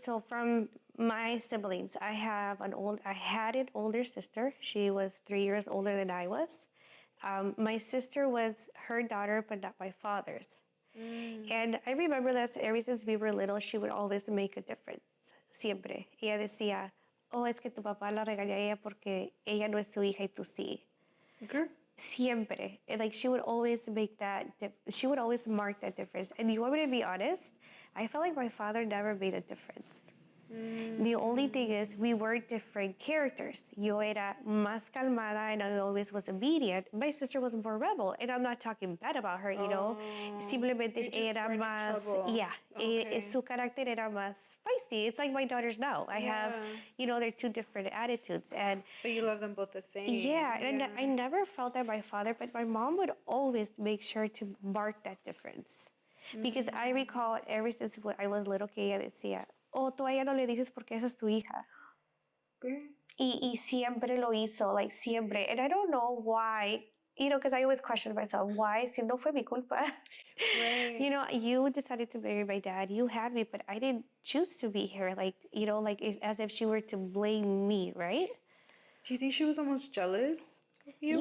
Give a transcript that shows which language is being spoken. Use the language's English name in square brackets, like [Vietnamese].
[English] So from my siblings, I had an older sister. She was 3 years older than I was. My sister was her daughter, but not my father's. And I remember that ever since we were little, she would always make a difference. [Spanish] Siempre. Ella decía, oh, es que tu papá la regaña a ella porque ella no es su hija y tú sí. [English] Girl. [Spanish] Siempre. [English] And like she would always make she would always mark that difference. And you want me to be honest? I felt like my father never made a difference. The only thing is we were different characters. [Spanish] Yo era más calmada [English] and I always was obedient. My sister was more rebel, and I'm not talking bad about her, [Spanish] Simplemente era más, su carácter era más [English] feisty. It's like my daughters now. I have, they're 2 different attitudes. But you love them both the same. Yeah, and I never felt that my father, but my mom would always make sure to mark that difference. Because I recall ever since I was little [Spanish] que ella decía, oh, tú a ella no le dices porque esa es tu hija. Y siempre lo hizo, like siempre. [English] And I don't know why, because I always question myself, why? [Spanish] Si no fue mi culpa. [English] Right. You decided to marry my dad. You had me, but I didn't choose to be here. Like, it's as if she were to blame me, right? Do you think she was almost jealous of you?